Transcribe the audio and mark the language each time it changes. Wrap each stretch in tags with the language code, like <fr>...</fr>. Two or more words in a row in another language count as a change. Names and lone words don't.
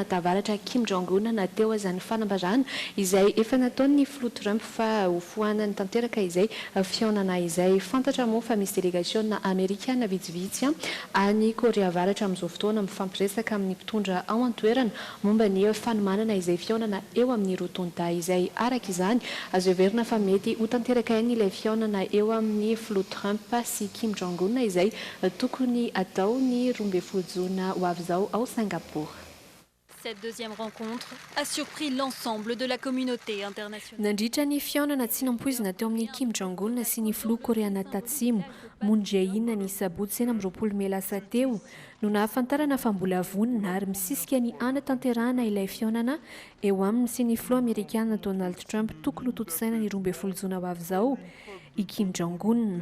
<mg>tavaratra Kim Jong-un nateo azany fanambarana izay efa nataon'ny filoha Trump fa ho fohanany tanteraka izay fihaonana izay fantatra moa fa misy délégation amerikana vitsivitsy any Korea avaratra amin'izao fotoana mifampiresaka amin'ny mpitondra ao an-toerana momba ny fanomanana izay fihaonana eo amin'ny rotonda izay araka izany azo heverina fa mety ho tanteraka ilay fihaonana eo amin'ny filoha Trump sy Kim Jong-un izay tokony atao ny 12 jona ho avy izao ao Singapour.</mg> <fr>Cette deuxième rencontre a surpris l'ensemble de la communauté internationale.</fr> <mg>Nandritra ny fihaonana tsy nampoizina teo amin'ny Kim Jong-un sy ny filoha koreana tatsimo Moon Jae-in ny sabotsy 20 Mey lasa teo no nahafantarana fa mbola vonina ary misisika ny ana tanterahana ilay fihaonana eo aminy sy ny filoha amerikana Donald Trump tokony ho totosaina ny 12 jona ho avy izao i Kim Jong-un.</mg>